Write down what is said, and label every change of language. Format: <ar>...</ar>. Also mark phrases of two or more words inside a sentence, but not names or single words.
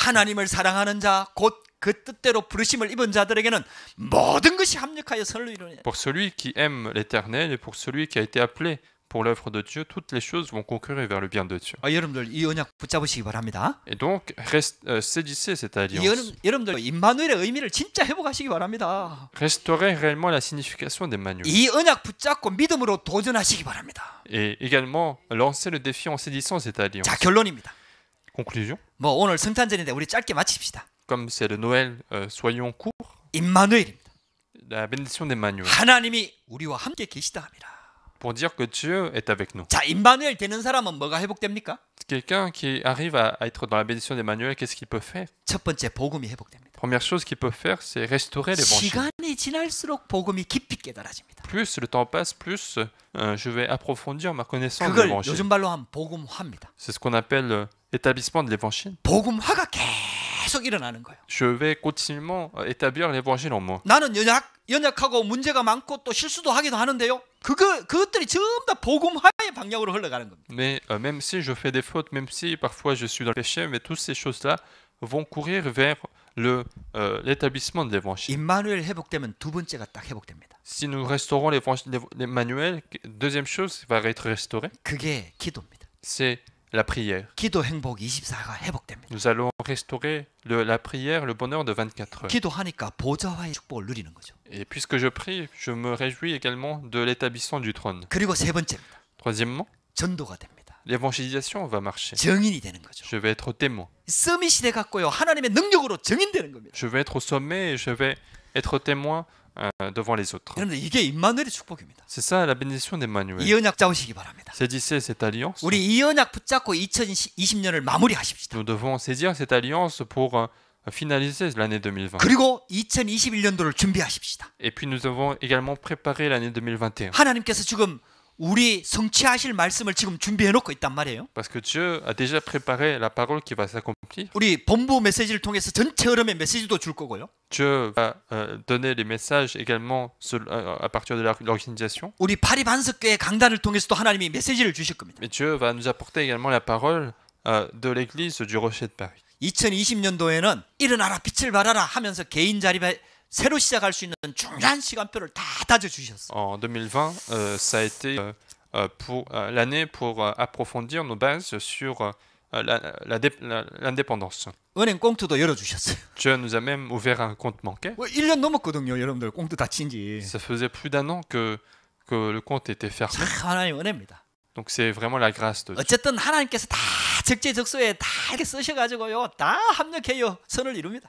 <ko>하나님을 사랑하는 자 곧 그 뜻대로 부르심을 입은 자들에게는 모든 것이 합력하여 선을 이루는.</ko> <fr>Pour celui qui aime l'Éternel et pour celui qui a été appelé pour l'œuvre de Dieu, toutes les choses vont concourir vers le bien de Dieu.</fr> <ko>여러분들 이 언약 붙잡으시기 바랍니다.</ko> <fr>Et donc, saisissez cette alliance.</fr> <ko>여러분들 임마누엘의 의미를 진짜 회복하시기 바랍니다.</ko> <fr>Restaurez réellement la signification d'Emmanuel.</fr> <ko>이 언약 붙잡고 믿음으로 도전하시기 바랍니다.</ko> <fr>Et également, lancez le défi en saisissant cette alliance.</fr> <ko>자, 결론입니다.</ko> <fr>Conclusion.</fr> <ko>뭐 오늘 성탄절인데 우리 짧게 마칩시다.</ko> <fr>Comme c'est le Noël, soyons courts.</fr> <ko>임마누엘입니다.</ko> <fr>La bénédiction d'Emmanuel.</fr> <ko>하나님이 우리와 함께 계시다 합니다.</ko> <fr>Pour dire que Dieu est avec nous.</fr> <ko>자, 임마누엘 되는 사람은 뭐가 회복됩니까?</ko> <fr>Quelqu'un qui arrive à être dans la bénédiction d'Emmanuel, qu'est-ce qu'il peut faire?</fr> <ko>첫 번째 복음이 회복됩니다.</ko> <fr>Première chose qu'il peut faire, c'est restaurer l'évangile.</fr> <ko>시간이 지날수록 복음이 깊이 깨달아집니다.</ko> <fr>Plus le temps passe, plus je vais approfondir ma connaissance de</fr> <ko>그걸</ko> <fr>l'évangile.</fr> <ko>요즘 말로 하면 복음화입니다.</ko> <fr>C'est ce qu'on appelle l'établissement de l'évangile.</fr> <ko>복음화가 계속 일어나는 거예요.</ko> <fr>Je vais continuellement établir l'évangile en moi.</fr> <ko>나는 연약하고 문제가 많고 또 실수도 하기도 하는데요. 그것들이 전부 다 복음화의 방향으로 흘러가는 겁니다.</ko> <fr>Mais même si je fais des fautes, même si parfois je suis dans le péché, mais toutes ces choses-là vont courir vers l'établissement de l'évangile.</fr> <ko>임마누엘 회복되면 두 번째가 딱 회복됩니다.</ko> <fr>Si nous restaurons l'Emmanuel, deuxième chose qui va être restaurée,</fr> <ko>그게 기도입니다.</ko> <fr>c'est la prière.</fr> <ko>기도 행복 24가 회복됩니다.</ko> <fr>Nous allons restaurer la prière, le bonheur de 24 heures.</fr> <ko>기도하니까 보좌와의 축복을 누리는 거죠.</ko> <fr>Et puisque je prie, je me réjouis également de l'établissement du trône.</fr> <ko>그리고 세 번째입니다.</ko> <fr>Troisièmement,</fr> <ko>전도가 됩니다.</ko> <fr>l'évangélisation va marcher.</fr> <ko>증인이 되는 거죠.</ko> <fr>Je vais être témoin.</fr> <ko>서밋이 돼 갖고요. 하나님의 능력으로 증인되는 겁니다.</ko> <fr>Je vais être au sommet et je vais être témoin devant les autres.</fr> <ko>여러분들 이게 임마누엘의 축복입니다.</ko> <fr>C'est ça la bénédiction</fr> <ko>이</ko> <fr>d'Emmanuel.</fr> <ko>언약 잡으시기 바랍니다.</ko> <fr>Saisissez cette alliance.</fr> <ko>우리 이 언약 붙잡고 2020년을 마무리하십시다.</ko> <fr>Nous devons saisir cette alliance pour finaliser l'année 2020.</fr> <ko>그리고 2021년도를 준비하십시다.</ko> <fr>Et puis nous devons également préparer l'année 2021.</fr> <ko>하나님께서 지금 우리 성취하실 말씀을 지금 준비해 놓고 있단 말이에요.</ko> <fr>Parce que Dieu a déjà préparé la parole qui va s'accomplir.</fr> <ko>우리 본부 메시지를 통해서 전체 흐름의 메시지도 줄 거고요.</ko> <fr>Dieu va donner les messages également à partir de l'organisation.</fr> <ko>우리 파리 반석교회 강단을 통해서도 하나님이 메시지를 주실 겁니다.</ko> <fr>Mais Dieu va nous apporter également la parole de l'église du Rocher de Paris.</fr> <ko>2020년도에는 일어나라 빛을 발하라 하면서 개인 자립에 새로 시작할 수 있는 중요한 시간표를 다 다져주셨어요.</ko> <fr>En 2020, ça a été pour l'année pour approfondir nos bases sur l'indépendance.</fr> <ko>은행 꽁투도 열어주셨어요.</ko> <fr>Dieu nous a même ouvert un compte bancaire.</fr> <ko>1년 넘었거든요. 여러분들 꽁투 닫힌 지.</ko> <fr>Ça faisait plus d'un an que le compte était fermé.</fr> <ko>하나님 은혜입니다.</ko> <fr>Donc c'est vraiment la grâce de Dieu.</fr> <ko>어쨌든 하나님께서 다 적재적소에 다 이렇게 쓰셔가지고요. 다 합력해요. 선을 이룹니다.</ko>